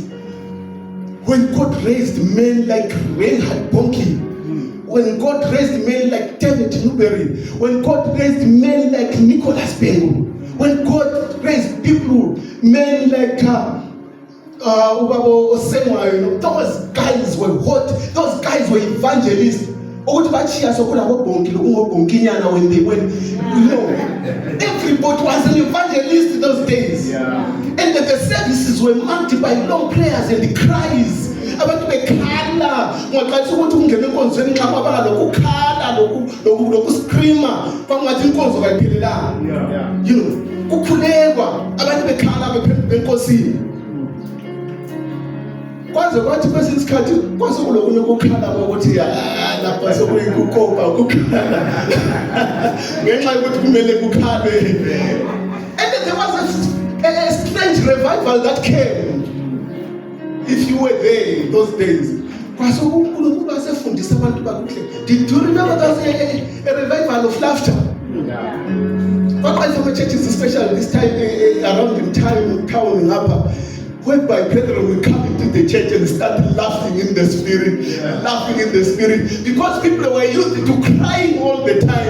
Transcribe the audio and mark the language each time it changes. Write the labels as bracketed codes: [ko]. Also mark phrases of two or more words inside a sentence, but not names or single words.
[en] When God raised men like Reinhard Bonnke, when God raised men like David Newberry, when God raised men like Nicholas Bengu, when God raised men like Ubabo Osenwa, those guys were hot, those guys were evangelists. When they went, everybody was an evangelist in those days. And the services were marked by long prayers and cries. [nd] Abantu bekhala ngoqalisa ukuthi ungene enkonzweni nxa babala lokukhala lokuscreama kwangathi inkonzo kayiphelelanga. Kukhulekwa abantu bekhala benkosini. Kwaze kwathi kwesinye isikhathi kwasekulokunye ukukhala ukuthi lapha sekuyikukopa ukukhala ngenxa yokuthi kumele kukhalwe. [en] And there was a strange revival that came. If you were there in those days, did you remember there was a revival of laughter? But I think churches, especially this time around in town whereby brethren will come into the church and start laughing in the spirit, because people were used to crying all the time.